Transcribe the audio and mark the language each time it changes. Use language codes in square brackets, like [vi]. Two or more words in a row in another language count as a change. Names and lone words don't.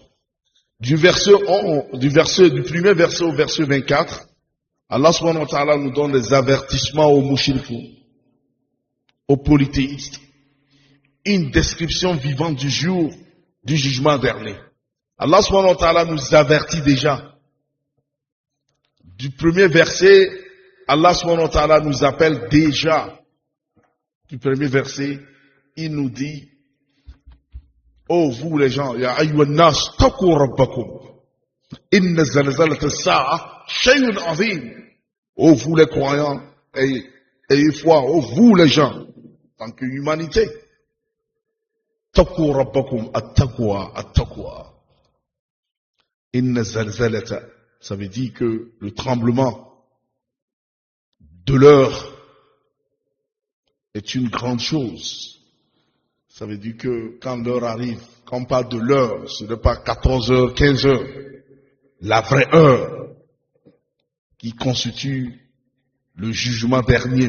[fr] Du premier verset au verset 24, [ar] الله سبحانه وتعالى [fr] nous donne des avertissements aux mouchriquins, aux polythéistes, une description vivante du jour du jugement dernier. [ar] الله سبحانه وتعالى [fr] nous avertit déjà. Du premier verset, [ar] الله سبحانه وتعالى [fr] nous appelle déjà. Du premier verset, il nous dit, oh vous les gens, [ar] يا أيها الناس اتقوا ربكم إن زلزلة الساعة شيء عظيم. [fr] Oh vous les croyants, ayez foi, oh vous les gens, tant que humanité. [ar] اتقوا ربكم التقوى التقوى. إن زلزلة, [fr] ça veut dire que le tremblement de l'heure est une grande chose. Ça veut dire que quand l'heure arrive, quand on parle de l'heure, ce n'est pas 14h, 15h. La vraie heure qui constitue le jugement dernier.